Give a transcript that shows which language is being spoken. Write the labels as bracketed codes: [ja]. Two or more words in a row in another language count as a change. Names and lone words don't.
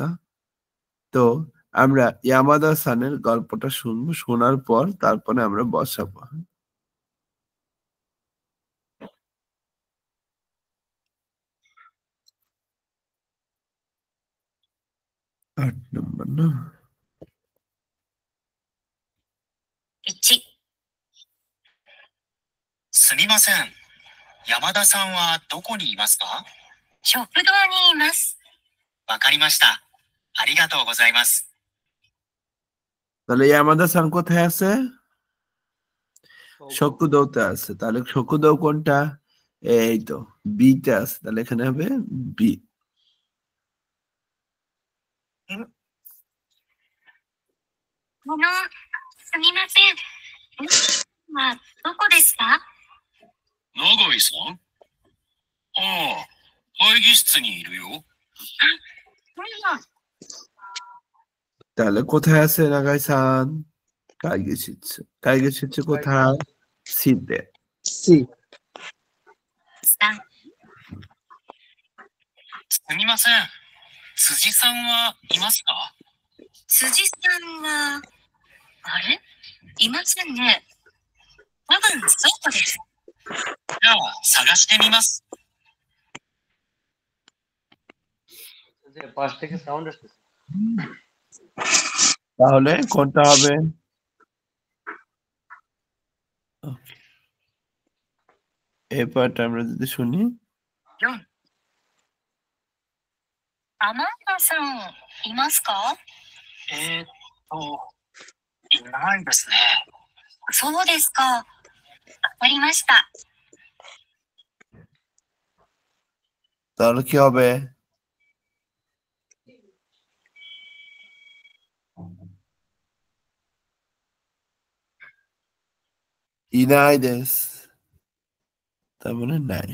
[bn] তো আমরা ইয়ামাদা সানের গল্পটা শুনবো, শোনার পর তারপরে আমরা বসাবো। 8 নম্বর না? [ja] 1、すみません。山田さんはどこにいますか？食堂にいます。わかりました。ありがとうございます。 [bn] তাহলে ইয়ামাদা সান কোথায় আছে? শকুদৌতে আছে। তাহলে শকুদৌ কোনটা? এই তো বি তে আছে। তাহলে এখানে হবে বি। [ja] すみません。どこですか？永井さん？ああ、会議室にいるよ。 [bn] তাহলে কোথায় আছে নাগাই সান? কাইগে শিচ্ছে। কাইগে শিচ্ছে কোথায়? সিতে। সি। [ja] すみません。辻さんはいますか？辻さんは、あれ？いませんね。多分そうです。じゃあ、探してみます。 [bn] পাশ থেকে সাউন্ড আসতেছে। তাহলে কোনটা হবে? এই পার্টটা আমরা যদি শুনি। [ja] 4、アマンダさんいますか？いないですね。そうですか。わかりました。 [bn] তাহলে কি হবে? [ja] いないです, [bn] তার মানে নাই।